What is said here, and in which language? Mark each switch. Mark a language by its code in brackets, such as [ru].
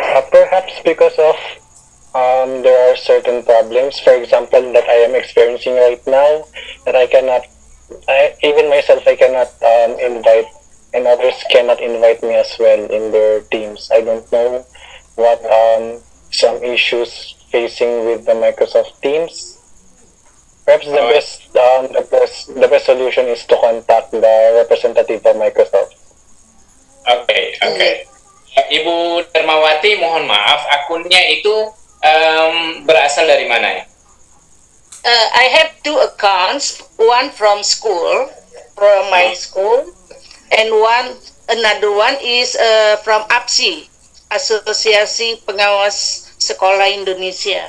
[en] Perhaps because of there are certain problems, for example, that I am experiencing right now, that I cannot, even myself, I cannot invite, and others cannot invite me as well in their teams. I don't know what some issues facing with the Microsoft Teams. Perhaps the best solution is to contact the representative of Microsoft. Okay. [id] Ibu Dermawati, mohon maaf, akunnya itu berasal dari mana ya? [en] I have two accounts, one from school, from my school, and another one is from APSI, Asosiasi Pengawas Sekolah Indonesia.